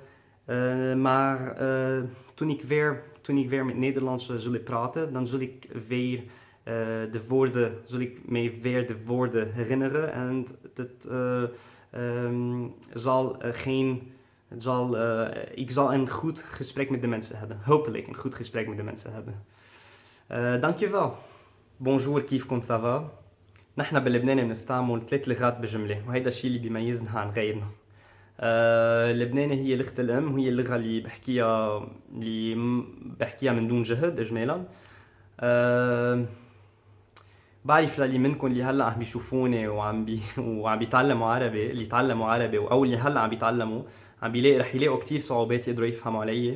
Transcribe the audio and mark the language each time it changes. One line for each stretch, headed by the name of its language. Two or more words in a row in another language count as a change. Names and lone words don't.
Dutch: Maar toen ik weer met Nederlands zal praten, dan zal ik weer weer de woorden herinneren. En ik zal een goed gesprek met de mensen hebben. Hopelijk een goed gesprek met de mensen hebben. dankjewel.
French: Bonjour,
Arabic: كيف كنت
French: ça va?
Arabic: نحن بلبنان بنستعمل 3 لغات بجملة وهيدا الشيء اللي بيميزنا عن غيرنا. اللبناني هي لغة الأم وهي اللغة اللي بحكيها من دون جهد إجمالا. بعرف للي منكم اللي هلا عم بيشوفوني وعم بيتعلموا عربي، اللي تعلموا عربي او اللي هلا عم بيتعلموا، رح يلاقوا كتير صعوبات يقدروا يفهموا علي.